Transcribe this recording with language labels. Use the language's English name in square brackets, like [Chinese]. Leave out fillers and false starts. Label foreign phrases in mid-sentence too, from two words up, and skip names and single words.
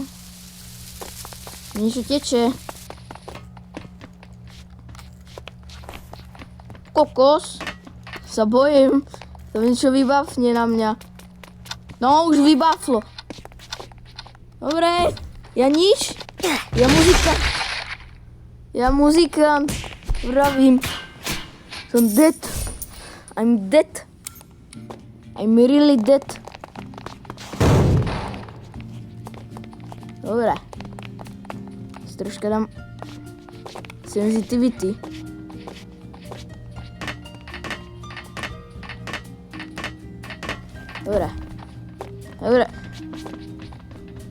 [Slovak] Niečo teče. Kokos. Sa bojím. To niečo vybafne na mňa. No, už vybaflo. Dobre. Ja nič. Ja muzikant. Vravím. Som [English] dead. I'm dead. I'm really dead. [Slovak] Dobre. Troška dám sensitivity. Dobre.